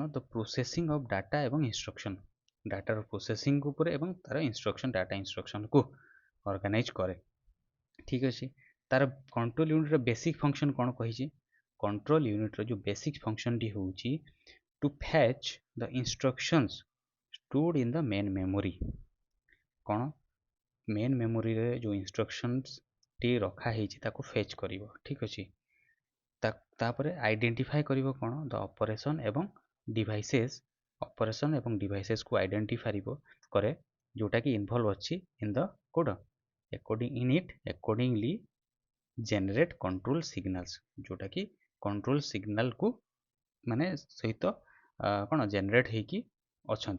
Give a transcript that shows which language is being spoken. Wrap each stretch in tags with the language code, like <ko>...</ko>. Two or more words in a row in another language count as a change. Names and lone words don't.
<en>the processing of data ଏବଂ ଇନଷ୍ଟ୍ରକ୍ସନ୍।</en> <or>ଡାଟାର ପ୍ରୋସେସିଂ ଉପରେ ଏବଂ ତାର ଇନଷ୍ଟ୍ରକ୍ସନ୍, ଡାଟା ଇନଷ୍ଟ୍ରକ୍ସନ୍କୁ ଅର୍ଗାନାଇଜ୍ କରେ। ଠିକ୍ ଅଛି। ତାର କଣ୍ଟ୍ରୋଲ ୟୁନିଟ୍ର</or> <en>basic function</en> <or>କ'ଣ କହିଛି?</or> <en>କଣ୍ଟ୍ରୋଲ ୟୁନିଟ୍ର ଯେଉଁ ବେସିକ୍ ଫଙ୍କସନ୍ଟି ହେଉଛି to fetch the instructions stored in the main memory।</en> <or>କ'ଣ? ମେନ୍ ମେମୋରିରେ ଯେଉଁ ଇନଷ୍ଟ୍ରକ୍ସନ୍ସଟି ରଖା ହେଇଛି ତାକୁ ଫେଚ୍ କରିବ। ଠିକ୍ ଅଛି। ତାପରେ ଆଇଡେଣ୍ଟିଫାଏ କରିବ କ'ଣ?</or> <en>the operation ଏବଂ ଡିଭାଇସେସ୍।</en> <or>ଅପରେସନ୍ ଏବଂ ଡିଭାଇସେସ୍କୁ ଆଇଡେଣ୍ଟିଫାଇ କରେ ଯେଉଁଟାକି ଇନଭଲ୍ଭ ଅଛି</or> <en>in the code accordingly generate control signals,</en> <or>ଯେଉଁଟାକି କଣ୍ଟ୍ରୋଲ ସିଗ୍ନାଲକୁ ମାନେ ସହିତ କ'ଣ ଜେନେରେଟ୍ ହେଇକି ଅଛନ୍ତି।</or>